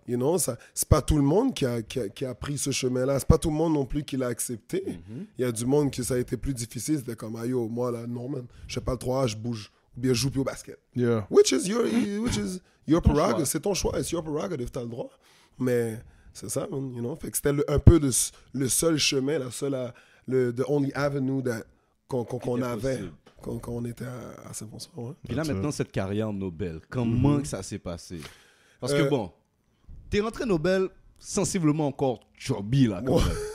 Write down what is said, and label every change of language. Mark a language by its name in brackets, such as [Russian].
[English] You know, [French] c'est pas tout le monde qui a pris ce chemin-là. C'est pas tout le monde non plus qui l'a accepté. Il y a du monde qui ça a été plus difficile. C'était comme, moi là, non man, je fais pas le 3A, je bouge. Ou bien je joue plus au basket. [English] Yeah. Which is your prerogative. [French] C'est ton choix. C'est [English] your prerogative, [French] t'as le droit. Mais c'est ça, man, [English] you know. [French] Fait que c'était un peu le seul chemin, [English] the only avenue [French] qu'on avait. Quand on était à Saint-François. Ouais. Puis là, maintenant, cette carrière Nobel, comment que ça s'est passé? Parce que bon, t'es rentré Nobel sensiblement encore chubby, là, quand même.